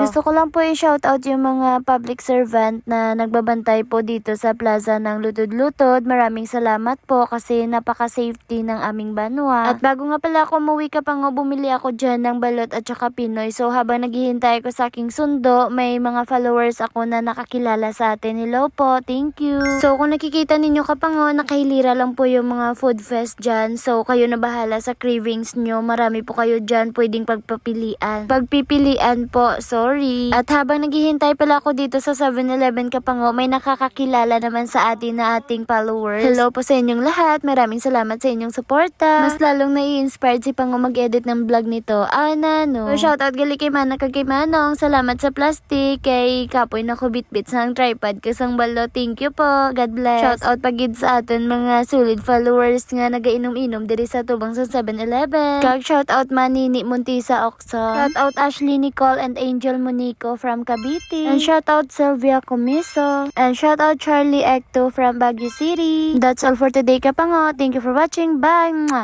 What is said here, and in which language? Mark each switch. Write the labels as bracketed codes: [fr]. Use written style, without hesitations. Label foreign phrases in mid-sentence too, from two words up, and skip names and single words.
[tl] Gusto ko lang po i-shoutout yung mga public servant na nagbabantay po dito sa plaza ng Lutod-Lutod. Maraming salamat po kasi napaka-safety ng aming banwa. At bago nga pala ako umuwi Kapango, bumili ako dyan ng balot at saka Pinoy. So habang naghihintay ko sa aking sundo, may mga followers ako na nakakilala sa atin. Hello po, [en] thank you. [tl] So kung nakikita ninyo Kapango, nakahilira lang po yung mga food fest dyan. So kayo na bahala sa cravings nyo. Marami po kayo dyan pwedeng pagpipilian po, sorry. At habang naghihintay pala ako dito sa 7-Eleven Kapango, may nakakakilala naman sa atin na ating followers. Hello po sa inyong lahat. Maraming salamat sa inyong suporta. Mas lalong nai-inspired si Pango mag-edit ng vlog nito. No. [hil] So shoutout gali kay Mana kag kay Manong. Salamat sa plastic. Kay Kapoy na ko bitbit sa tripod kasang balo. [en] Thank you po. God bless. [hil] Shoutout pagid sa aton mga solid followers nga nagainom-inom diri sa tubang sa 7-Eleven. Kag shoutout Manini Montisa Okso. [en] Shoutout Ashley Nicole and Angel Monico from Cavite. And shoutout Sylvia Comiso. And shoutout Charlie Ecto from Baguio City. That's all for today Kapango. Thank you for watching. Bye! Mwah!